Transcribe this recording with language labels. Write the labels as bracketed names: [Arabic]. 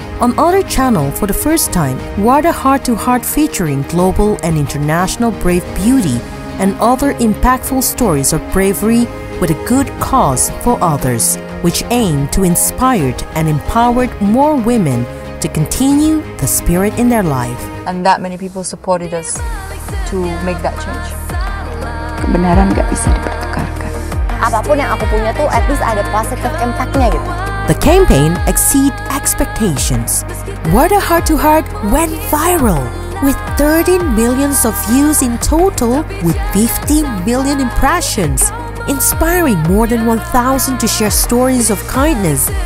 [English] On other channel, for the first time, Wardah Heart to Heart featuring global and international brave beauty and other impactful stories of bravery with a good cause for others, which aim to inspire and empower more women to continue the spirit in their life. And that many people supported us to make that change. [Indonesian] Kebenaran gak bisa dipertukarkan. Apapun yang aku punya tuh [English] at least [Indonesian] ada [English] positive impact- [Indonesian] nya gitu. [English] The campaign exceeded expectations. Wardah Heart to Heart went viral with 13 million views in total with 50 million impressions, inspiring more than 1,000 to share stories of kindness.